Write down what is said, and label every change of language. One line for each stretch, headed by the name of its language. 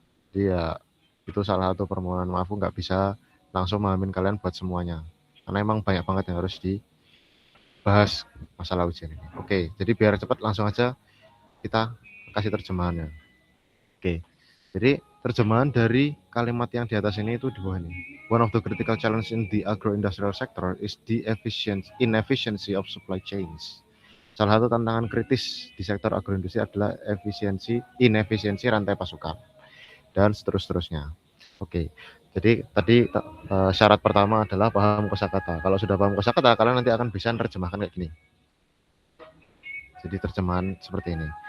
Indonesian: Dia itu salah satu permohonan maaf, aku nggak bisa langsung memahamin kalian buat semuanya. Karena emang banyak banget yang harus dibahas masalah ujian ini. Oke, jadi biar cepat langsung aja kita kasih terjemahannya. Oke, jadi terjemahan dari kalimat yang di atas ini itu di bawah ini.
English: One of the critical challenge in the agro-industrial sector is the inefficiency of supply chains.
Indonesian: Salah satu tantangan kritis di sektor agroindustri adalah inefisiensi rantai pasokan dan seterusnya. Oke. Jadi tadi syarat pertama adalah paham kosakata. Kalau sudah paham kosakata, kalian nanti akan bisa menerjemahkan kayak gini. Jadi terjemahan seperti ini.